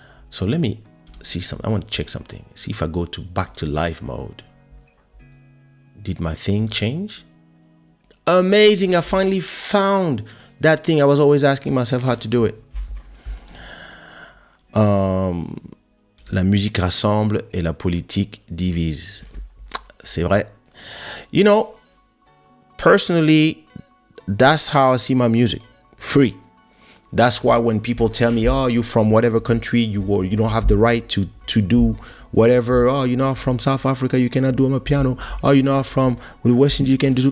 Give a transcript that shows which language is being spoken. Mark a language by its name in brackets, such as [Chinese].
[English] So let me see something. I want to check something. See if I go back to live mode. Did my thing change? Amazing. I finally found that thing. I was always asking myself how to do it. [French] La musique rassemble et la politique divise. C'est vrai. [English] Personally, that's how I see my music. Free. That's why when people tell me, oh, you're from whatever country, you don't have the right to do whatever. Oh, you're not from South Africa, you cannot do on a piano. Oh, you're not from the West Indies, you can do.